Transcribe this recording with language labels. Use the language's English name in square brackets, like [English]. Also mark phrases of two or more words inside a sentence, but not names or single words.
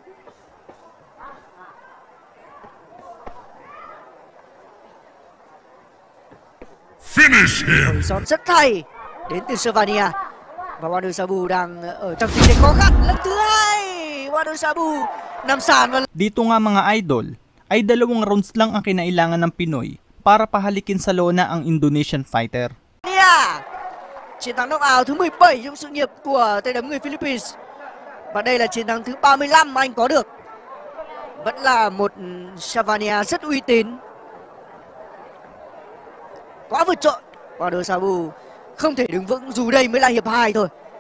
[English] Finish him! [Vietnamese] thời gian rất hay đến từ Savania. Và Wonder Sabu đang ở trong tình thế khó khăn. Lần thứ hai Wonder Sabu nằm sàn và [Filipino] Dito nga mga idol, ay 2 rounds lang ang kinailangan ng Pinoy para pahalikin sa lona ang [English] Indonesian fighter. [Vietnamese] chiến thắng knockout thứ 17 trong sự nghiệp của tay đấm người Philippines. Và đây là chiến thắng thứ 35 anh có được. Vẫn là một Savania rất uy tín. Quá vượt trội. Wonder Sabu không thể đứng vững dù đây mới là hiệp 2 thôi.